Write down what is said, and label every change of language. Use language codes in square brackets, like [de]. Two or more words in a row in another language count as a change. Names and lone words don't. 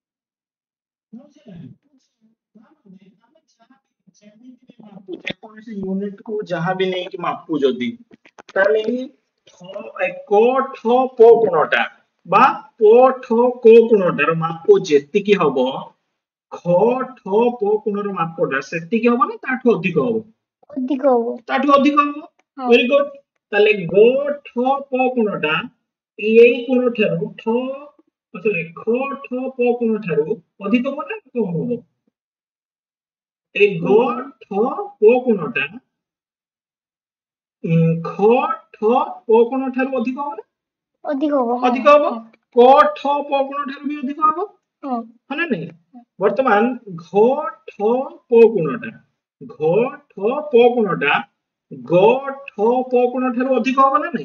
[or] ଯେକୌଣସି ୟୁନିଟ କୁ ଯାହା ବି ନେଇକି ମାପୁ ଯଦି ତାହେଲେ କ ଠ ପ କୋଣଟା ବା ପ ଠ କ କୋଣଟାର ମାପ ଯେତିକି ହବ ଖ ଠ ପ କୋଣର ମାପଟା ସେତିକି ହବ ନା ତାଠୁ ଅଧିକ ହବ ଅଧିକ ହବ ତାଠୁ ଅଧିକ ହବ [en] very good [or] ତାହେଲେ ଗ ଠ ପ କୋଣଟା ଏଇ କୋଣ ଠାରୁ ସରି ଖ ଠ ପ କୋଣ ଠାରୁ ଅଧିକ ହବ ନା କମ ହବ ଏଇ ଗ ଠ ପ କୋଣଟା ଖ ଠ ପ କୋଣ ଠାରୁ ଅଧିକ ହବ ନା ଅଧିକ ହବ ଅଧିକ ହବ କ ଠ ପ କୋଣ ଠାରୁ ବି ଅଧିକ ହବ ହଁ ହଁ ନା ନାହିଁ ବର୍ତ୍ତମାନ ଘ ଠ ପ କୋଣଟା ଘ ଠ ପ କୋଣଟା ଗ ଠ ପ କୋଣ ଠାରୁ ଅଧିକ ହବ ନା ନାହିଁ